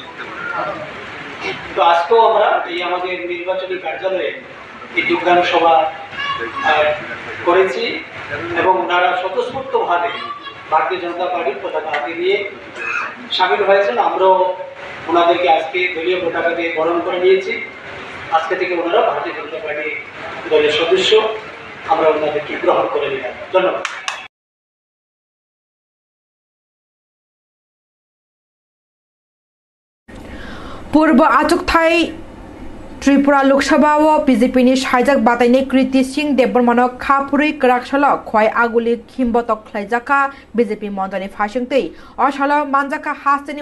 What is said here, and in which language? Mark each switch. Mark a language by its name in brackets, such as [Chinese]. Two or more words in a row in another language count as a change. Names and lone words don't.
[Bangla] তো আজকেও আমরা এই আমাদের নির্বাচনী কার্যালয়ে এই যোগদান সভা করেছি এবং ওনারা স্বতঃস্ফূর্তভাবে ভারতীয় জনতা পার্টির পতাকা হাতে দিয়ে সামিল হয়েছেন। আমরাও ওনাদেরকে আজকে দলীয় পতাকা দিয়ে বরণ করে নিয়েছি। আজকে থেকে ওনারা ভারতীয় জনতা পার্টি দলের সদস্য, আমরা ওনাদেরকে গ্রহণ করে নিলাম। ধন্যবাদ। [Kok Borok] पूर्व आचुकथाई त्रिपुरा लोकसभा व बीजेपी साइजाक बातायने कृति सिंह देबबर्मानो खाफुरै कराकसाल खय आगुलि खिमबतक खलाइजाका बीजेपी मन्त्री फासिंगतै असाल मानजाका हास्तेनि